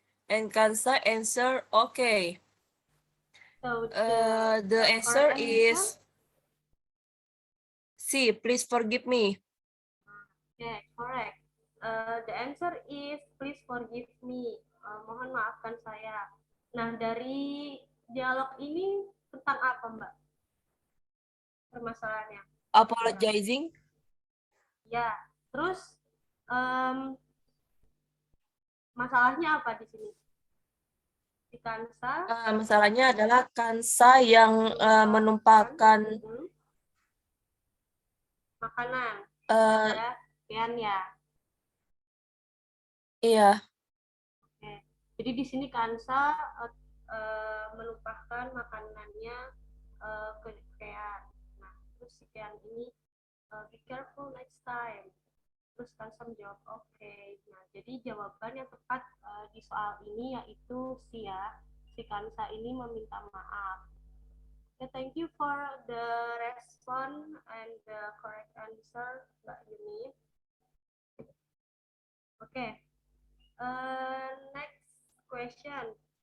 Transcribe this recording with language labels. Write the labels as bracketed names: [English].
[English] And Kansa answered, okay. So The answer correct is C. Please forgive me. Okay, correct. The answer is please forgive me. [Indonesian] Mohon maafkan saya. Nah, dari dialog ini tentang apa, Mbak? Permasalahannya. [English] Apologizing. [Indonesian] Ya, terus masalahnya apa di sini? Di Kansa? Masalahnya adalah Kansa yang menumpahkan makanan. Ya, Kian ya. Iya. Oke. Jadi di sini Kansa menumpahkan makanannya ke Kian. Nah, terus si Kian ini [English] be careful next time. [Indonesian] Terus Kansa menjawab oke. Nah, jadi jawaban yang tepat di soal ini yaitu si Kansa ini meminta maaf. [English] Okay, thank you for the response and the correct answer, Mbak Yuni. Okay. Next question.